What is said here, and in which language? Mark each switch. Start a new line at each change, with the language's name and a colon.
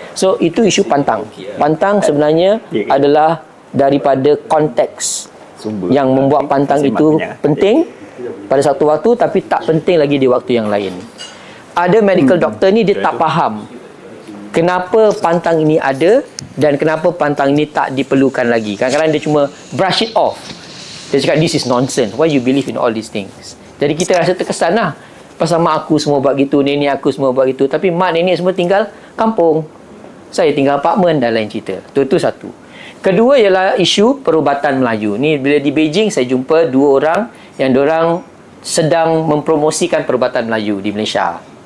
Malay: So itu isu pantang. Pantang sebenarnya adalah daripada konteks yang membuat pantang itu penting pada satu waktu, tapi tak penting lagi di waktu yang lain. Ada medical doctor ni dia tak faham kenapa pantang ini ada dan kenapa pantang ini tak diperlukan lagi. Kadang-kadang dia cuma
English: brush it off.
Malay: Dia cakap
English: this is nonsense. Why you believe in all these things?
Malay: Jadi kita rasa terkesan lah. Pasal mak aku semua buat gitu, nenek aku semua buat gitu. Tapi mak nenek semua tinggal kampung. Saya tinggal apartmen dan lain cerita. Itu satu. Kedua ialah isu perubatan Melayu. Ni bila di Beijing saya jumpa dua orang yang diorang sedang mempromosikan perubatan Melayu di Malaysia.